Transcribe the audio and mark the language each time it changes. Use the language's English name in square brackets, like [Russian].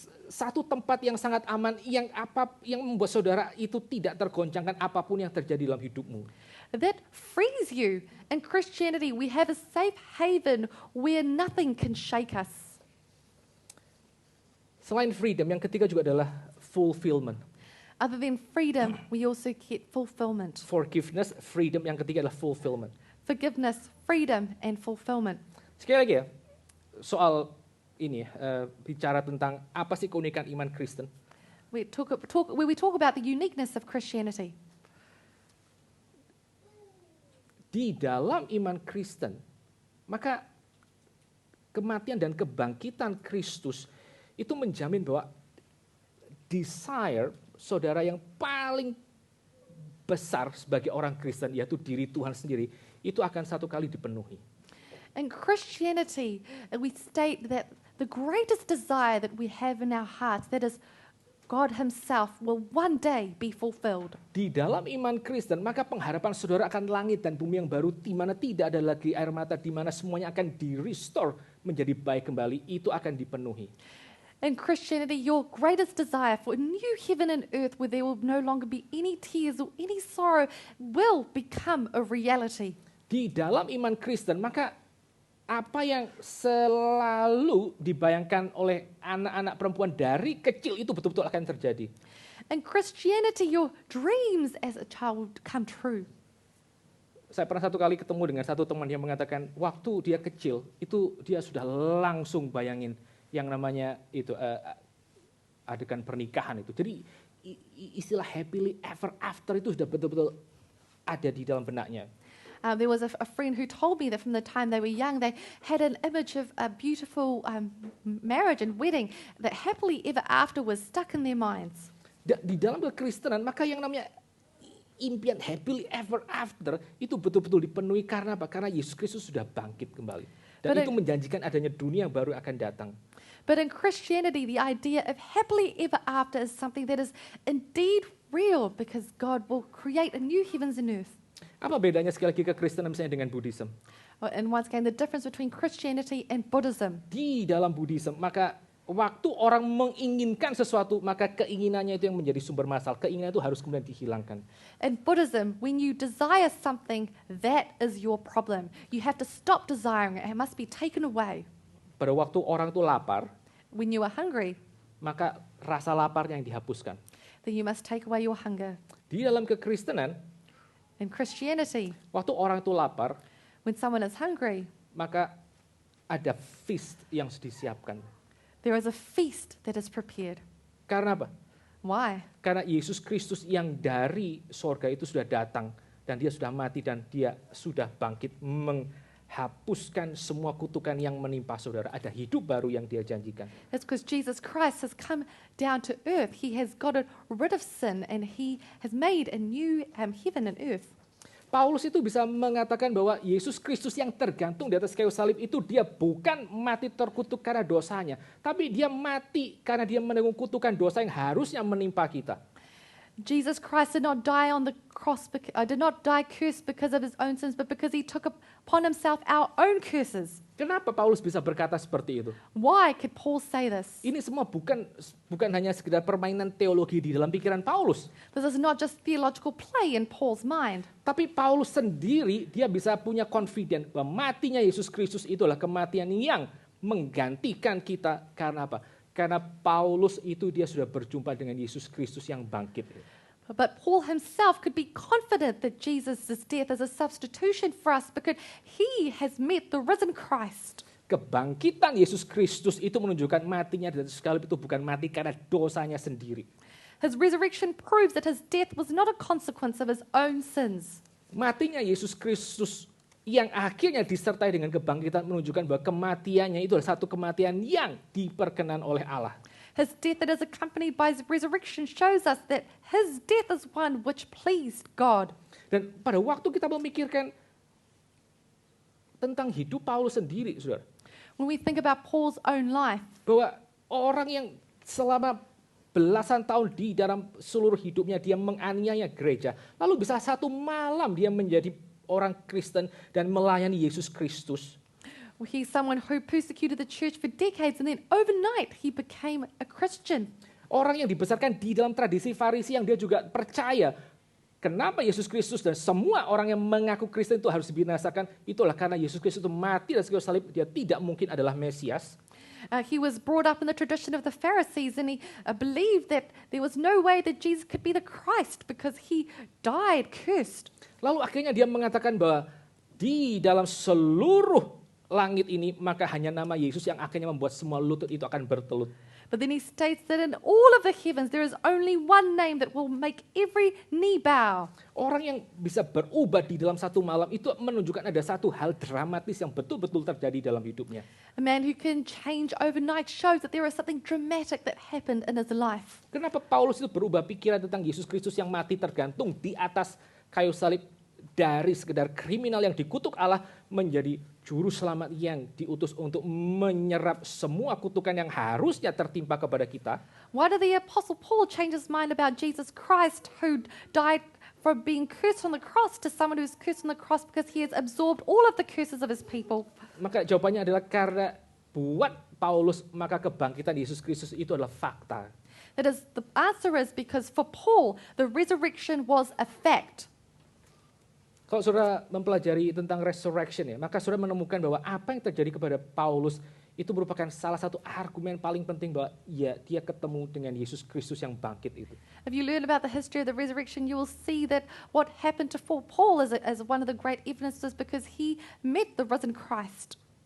[Indonesian] Satu tempat yang sangat aman yang membuat saudara itu tidak tergoncangkan apapun yang terjadi dalam hidupmu. [English] That frees you. In Christianity, we have a safe haven where nothing can shake us. [Indonesian] Selain freedom, yang ketiga juga adalah fulfillment. [English] Other than freedom, we also get fulfillment. Forgiveness, freedom, [Indonesian] yang ketiga adalah fulfillment. [English] Forgiveness, freedom, and fulfillment. [Indonesian] Sekali lagi ya, soal ini bicara tentang apa sih keunikan iman Kristen. [English] where we talk about the uniqueness of Christianity. [Indonesian] Di dalam iman Kristen, maka kematian dan kebangkitan Kristus itu menjamin bahwa desire saudara yang paling besar sebagai orang Kristen, yaitu diri Tuhan sendiri, itu akan satu kali dipenuhi. [English] In Christianity, we state that the greatest desire that we have in our hearts, that is God himself, will one day be fulfilled. [Indonesian] Di dalam iman Kristen, maka pengharapan saudara akan langit dan bumi yang baru, di mana tidak ada lagi air mata, di mana semuanya akan di-restore menjadi baik kembali, itu akan dipenuhi. [English] In Christianity, your greatest desire for a new heaven and earth where there will no longer be any tears or any sorrow will become a reality. [Indonesian] Di dalam iman Kristen, maka apa yang selalu dibayangkan oleh anak-anak perempuan dari kecil itu betul-betul akan terjadi. [English] In Christianity, your dreams as a child come true. [Indonesian] Saya pernah satu kali ketemu dengan satu teman yang mengatakan waktu dia kecil itu dia sudah langsung bayangin yang namanya itu adegan pernikahan itu. Jadi istilah [English] happily ever after [Indonesian] itu sudah betul-betul ada di dalam benaknya. [English] There was a friend who told me that from the time they were young, they had an image of a beautiful marriage and wedding that happily ever after was stuck in their minds. [Indonesian] Di dalam kekristenan, maka yang namanya impian [English] happily ever after [Indonesian] itu betul-betul dipenuhi karena apa? Karena Yesus Kristus sudah bangkit kembali. Dan itu menjanjikan adanya dunia yang baru akan datang. [English] But in Christianity, the idea of happily ever after is something that is indeed real because God will create a new heavens and earth. [Indonesian] Apa bedanya sekali lagi kekristenan misalnya dengan Buddhism? [English] And once again, the difference between Christianity and Buddhism. [Indonesian] Di dalam Buddhism, maka waktu orang menginginkan sesuatu, maka keinginannya itu yang menjadi sumber masalah. Keinginan itu harus kemudian dihilangkan. [English] In Buddhism, when you desire something, that is your problem. You have to stop desiring it. It must be taken away. [Indonesian] Pada waktu orang itu lapar, [English] When you are hungry, [Indonesian] maka rasa laparnya yang dihapuskan. [English] then you must take away your hunger. [Indonesian] Di dalam kekristenan, [English] In Christianity, [Indonesian] waktu orang itu lapar, [English] when someone is hungry, [Indonesian] maka ada feast yang disiapkan. [English] there is a feast that is prepared. [Indonesian] Karena apa? [English] Why? [Indonesian] Karena Yesus Kristus yang dari sorga itu sudah datang dan dia sudah mati dan dia sudah bangkit menghapuskan semua kutukan yang menimpa saudara. Ada hidup baru yang dia janjikan. [English] It's because Jesus Christ has come down to earth. He has gotten rid of sin and he has made a new heaven and earth. [Indonesian] Paulus itu bisa mengatakan bahwa Yesus Kristus yang tergantung di atas kayu salib itu dia bukan mati terkutuk karena dosanya, tapi dia mati karena dia menanggung kutukan dosa yang harusnya menimpa kita. [English] Jesus Christ did not die on the cross, did not die cursed because of his own sins, but because he took upon himself our own curses. [Indonesian] Kenapa Paulus bisa berkata seperti itu? [English] Why could Paul say this? [Indonesian] Ini semua bukan hanya sekedar permainan teologi di dalam pikiran Paulus. [English] This is not just theological play in Paul's mind. [Indonesian] Tapi Paulus sendiri dia bisa punya confident bahwa matinya Yesus Kristus itulah kematian yang menggantikan kita. Karena apa? Karena Paulus itu dia sudah berjumpa dengan Yesus Kristus yang bangkit. [English] But Paul himself could be confident that Jesus' death is a substitution for us because he has met the risen Christ. [Indonesian] Kebangkitan Yesus Kristus itu menunjukkan matinya di atas salib itu bukan mati karena dosanya sendiri. [English] His resurrection proves that his death was not a consequence of his own sins. [Indonesian] Matinya Yesus Kristus yang akhirnya disertai dengan kebangkitan menunjukkan bahwa kematiannya itu adalah satu kematian yang diperkenan oleh Allah. [English] His death that is accompanied by his resurrection shows us that his death is one which pleased God. [Indonesian] Dan pada waktu kita memikirkan tentang hidup Paulus sendiri, saudara, [English] When we think about Paul's own life, [Indonesian] bahwa orang yang selama belasan tahun di dalam seluruh hidupnya dia menganiaya gereja, lalu bisa satu malam dia menjadi orang Kristen dan melayani Yesus Kristus. [English] he's someone who persecuted the church for decades and then overnight he became a Christian. [Indonesian] Orang yang dibesarkan di dalam tradisi Farisi yang dia juga percaya kenapa Yesus Kristus dan semua orang yang mengaku Kristen itu harus dibinasakan, itulah karena Yesus Kristus itu mati dan kayu salib, dia tidak mungkin adalah Mesias. [English] He was brought up in the tradition of the Pharisees and he believed that there was no way that Jesus could be the Christ because he died cursed. [Indonesian] Lalu akhirnya dia mengatakan bahwa di dalam seluruh langit ini maka hanya nama Yesus yang akhirnya membuat semua lutut itu akan bertelut. [English] But then he states that in all of the heavens there is only one name that will make every knee bow. [Indonesian] Orang yang bisa berubah di dalam satu malam itu menunjukkan ada satu hal dramatis yang betul-betul terjadi dalam hidupnya. [English] A man who can change overnight shows that there is something dramatic that happened in his life. [Indonesian] Kenapa Paulus itu berubah pikiran tentang Yesus Kristus yang mati tergantung di atas kayu salib, dari sekedar kriminal yang dikutuk Allah menjadi juru selamat yang diutus untuk menyerap semua kutukan yang harusnya tertimpa kepada kita? [English] Why did the Apostle Paul change his mind about Jesus Christ who died from being cursed on the cross to someone who's cursed on the cross because he has absorbed all of the curses of his people? [Indonesian] Maka jawabannya adalah karena buat Paulus maka kebangkitan Yesus Kristus itu adalah fakta. [English] That is, the answer is because for Paul, the resurrection was a fact. [Indonesian] Kalau saudara mempelajari tentang resurrection ya, maka saudara menemukan bahwa apa yang terjadi kepada Paulus itu merupakan salah satu argumen paling penting bahwa ya dia ketemu dengan Yesus Kristus yang bangkit itu. [English] If you learn about the history of the resurrection, you will see that what happened to Paul is one of the great evidences because he met the risen Christ.